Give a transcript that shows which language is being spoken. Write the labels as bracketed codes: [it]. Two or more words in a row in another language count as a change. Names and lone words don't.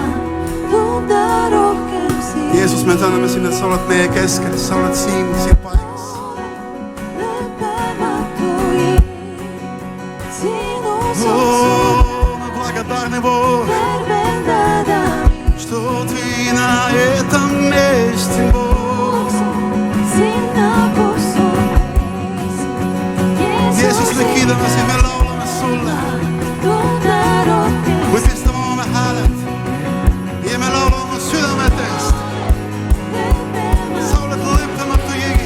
[et] Tunda rohkem sind. Jeesus, me täname sind, et sa oled meie keskel, sa oled siin paigas. lõppematu hing, sinus on [ru] Мы благодарны, Бог, [et] tervendada mind. [ru] что ты на этом месте, Бог. [et] Sinna, kus on viis, Jeesus, me kiidame sind, me laulame sulle. tunda rohkem Me pistame oma hääled ja me laulame oma südametest. Sa oled lõppematu hing.